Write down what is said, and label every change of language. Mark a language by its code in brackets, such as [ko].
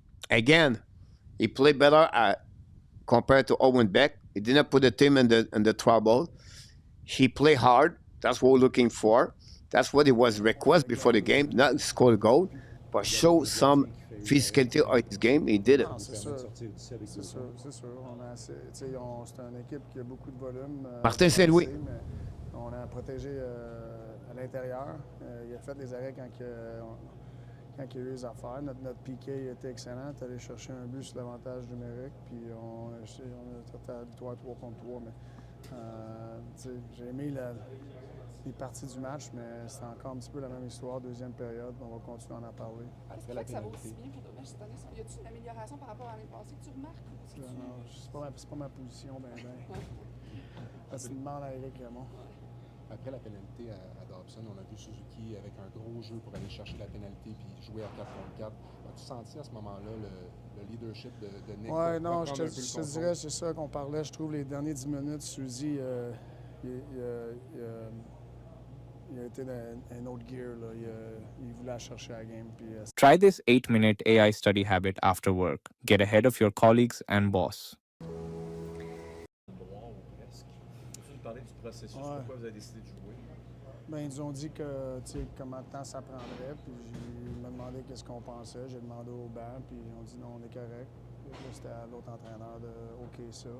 [en] Again, he played better compared to Owen Beck. He didn't put the team in the trouble. He played hard. That's what we're looking for. That's what it was request before the game, not score a goal, but show some physicality of his game. He did it. [fr] C'est sûr. C'est une équipe qui a beaucoup de volume. Martin Saint-Louis. On a protégé à l'intérieur. Il a fait des arrêts quand il y a eu les affaires. Notre piqué était excellent. On est allé chercher un but sur l'avantage numérique. Puis on a ta victoire 3 contre 3. Mais j'ai aimé les parties du match, mais c'est encore un petit peu la même histoire. Deuxième période, on va continuer à en parler. Est-ce que ça va aussi bien pour Dobeš cette année? Y a-t-il une amélioration par rapport à l'année passée que tu remarques? Non, c'est pas ma position, tu me demandes à Eric Raymond. Après la pénalité à Dobson, on a vu Suzuki avec un gros jeu pour aller chercher la pénalité puis jouer à 4 contre 4. As-tu senti à ce moment-là le leadership de Nick? Oui, non, je te dirais, c'est ça qu'on parlait. Je trouve les derniers 10 minutes, Suzy, il a été dans un autre gear. Là. Il voulait chercher la game. Puis, [en] Try this 8-minute AI study habit after work. Get ahead of your colleagues and boss. [fr] Peux-tu nous parler du processus? Pourquoi vous avez décidé de jouer? Ben, ils nous ont dit que, combien de temps ça prendrait. Puis ils m'ont demandé qu'est-ce qu'on pensait. J'ai demandé au banc. Puis ils ont dit non, on est correct. Puis là, c'était à l'autre entraîneur de OK ça.